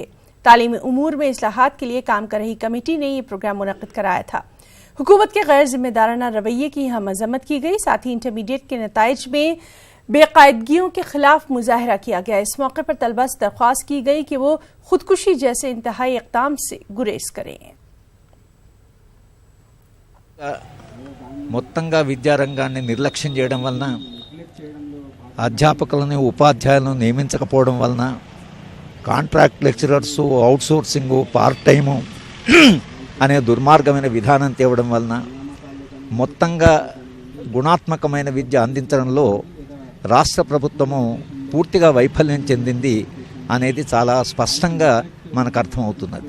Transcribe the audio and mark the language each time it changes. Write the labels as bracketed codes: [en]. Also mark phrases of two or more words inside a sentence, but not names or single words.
[ur] تعلیمی امور میں اصلاحات کے لیے کام کر رہی کمیٹی نے یہ پروگرام منعقد کرایا تھا۔ حکومت کے غیر ذمہ دارانہ رویے کی یہاں مذمت کی گئی، ساتھ ہی انٹرمیڈیٹ کے نتائج میں بے قاعدگیوں کے خلاف مظاہرہ کیا گیا۔ اس موقع پر طلبہ سے درخواست کی گئی کہ وہ خودکشی جیسے انتہائی اقدام سے گریز کریں۔ [te] మొత్తంగా విద్యారంగాన్ని నిర్లక్ష్యం చేయడం వలన అధ్యాపకులను ఉపాధ్యాయులను నియమించకపోవడం వలన [en] contract lecturers outsourcing part time [te] అనే దుర్మార్గమైన విధానం తేవడం వలన మొత్తంగా గుణాత్మకమైన విద్య అందించడంలో రాష్ట్ర ప్రభుత్వము పూర్తిగా వైఫల్యం చెందింది అనేది చాలా స్పష్టంగా మనకు అర్థమవుతున్నది।